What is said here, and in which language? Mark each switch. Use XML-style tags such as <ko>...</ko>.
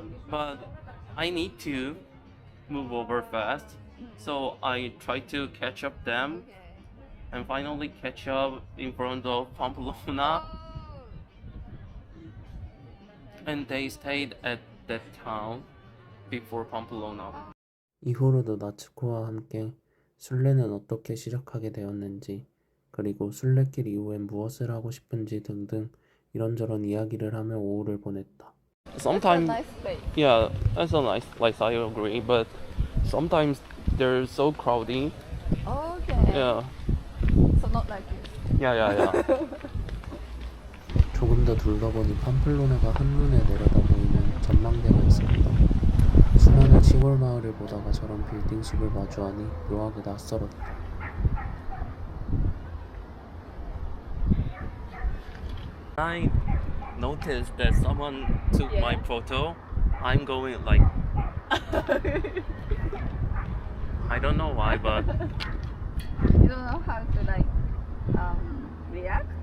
<en>But I need to move over fast, so I try to catch up them Okay. and finally catch up in front of Pamplona. And they stayed at that town before Pamplona.</en> <ko>이후로도 나츠코와 함께 순례는 어떻게 시작하게 되었는지, 그리고 순례길 이후엔 무엇을 하고 싶은지 등등 이런저런 이야기를 하며 오후를 보냈다.</ko> <en>Sometimes, Nice place. yeah, that's a nice place. I agree, but sometimes they're so crowded. Okay. Yeah. So not like this. Yeah.</en> <ko>조금 더 둘러보니 팜플로나가 한눈에 내려다 보이는 전망대가 있었다. 수많은 시골 마을을 보다가 저런 빌딩숲을 마주하니 묘하게 낯설었다.</ko> <en>I noticed that someone took Yeah. my photo. I'm going like I don't know why, but You don't know how to like react</en>